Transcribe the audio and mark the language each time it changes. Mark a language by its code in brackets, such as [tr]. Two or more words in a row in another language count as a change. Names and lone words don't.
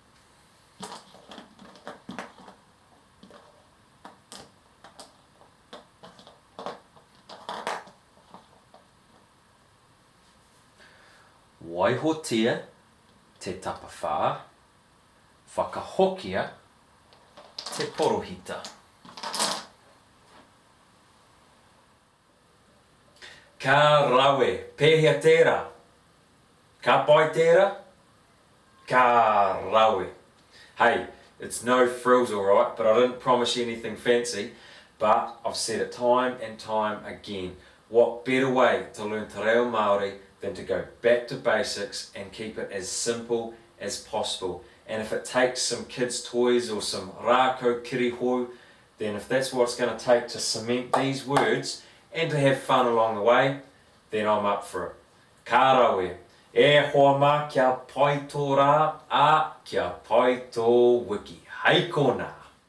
[mi] Waihotia te tapawhā, whakahokia te porohita. Ka rawe, pēhea tērā. Ka pai tērā, ka rawe. [en] Hey, it's no frills alright, but I didn't promise you anything fancy. But I've said it time and time again. What better way to learn [mi] te reo Māori [en] than to go back to basics and keep it as simple as possible. And if it takes some kids' toys or some [mi] rākau kirihou, [en] then if that's what it's going to take to cement these words and to have fun along the way, then I'm up for it. [mi] Ka rawe, e hoa mā kia pai tō rā, a kia pai tō wiki. Hei kōna!